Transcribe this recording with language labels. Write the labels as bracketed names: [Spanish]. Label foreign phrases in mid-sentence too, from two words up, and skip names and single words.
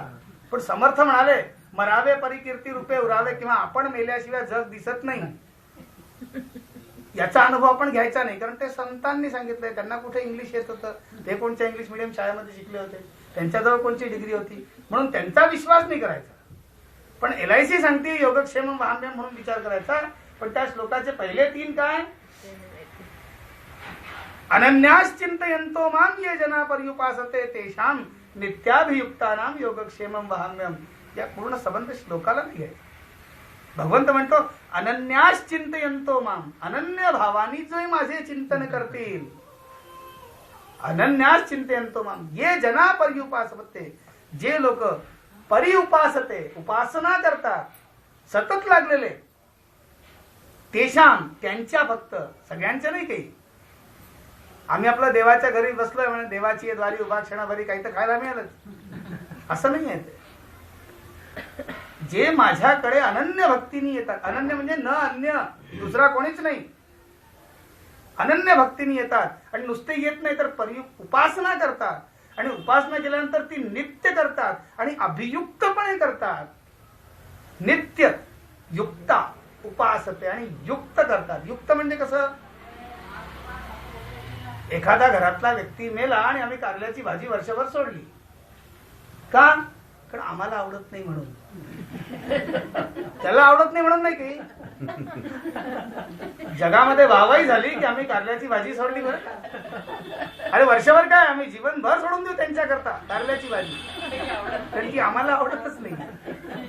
[Marathi] पण समर्थ म्हणाले मरावे परिकीर्ती रूपे उरावे, किंवा आपण मेल्याशिवाय जग दिसत नाही याचा अनुभव आपण घ्यायचा नाही. कारण ते संतांनी सांगितलंय. त्यांना कुठे इंग्लिश येत होतं, ते कोणत्या [English] English medium [Marathi] शाळेमध्ये शिकले होते, त्यांच्याजवळ कोणती डिग्री होती, म्हणून त्यांचा विश्वास नाही करायचा. पण LIC सांगते [Sanskrit] योगक्षेम वहाम्यहम् [Marathi] म्हणून विचार करायचा. पण त्या श्लोकाचे पहिले 3 काय, [Sanskrit] अनन्यास चिंतयन्तो मां ये जना पर्युपासते तेषां नित्याभियुक्तानां योगक्षेमम वहाम्यहम्. [Marathi] या पूर्ण संबंध श्लोकाला नाही आहे. भगवंत म्हणतो [Sanskrit] अनन्यास चिंतयंतो माम, [Marathi] अनन्य भावानी जो माझे चिंतन करतील, [Sanskrit] अनन्यास चिंतयंतो माम ये जना पर्युपासते, [Marathi] जे लोक परिउपासते उपासना करतात सतत लागलेले, तेशाम त्यांच्या फक्त, सगळ्यांच्या नाही काही. आम्ही आपल्या देवाच्या घरी बसलोय म्हणजे देवाची द्वारी उभा क्षणाभरी काही तर खायला मिळालं असं नाही आहे. जे माझ्याकडे अनन्य भक्तीने येतात, अनन्य म्हणजे न अन्य दुसरा कोणीच नाही, अनन्य भक्तीने येतात आणि नुसते येत नाही तर उपासना करतात, आणि उपासना केल्यानंतर ती नित्य करतात आणि अभियुक्तपणे करतात. [Sanskrit] नित्य युक्ता उपासते [Marathi] आणि युक्त करतात. युक्त म्हणजे कसं, एखादा घरातला व्यक्ती मेला आणि आम्ही कारल्याची भाजी वर्षभर सोडली का, कारण आम्हाला आवडत नाही म्हणून, त्याला आवडत नाही म्हणून नाही की, जगामध्ये वाहवाही झाली की आम्ही कारल्याची भाजी सोडली बरं, अरे वर्षभर काय आम्ही जीवनभर सोडून देऊ त्यांच्याकरता कारल्याची भाजी, कारण की आम्हाला आवडतच नाही.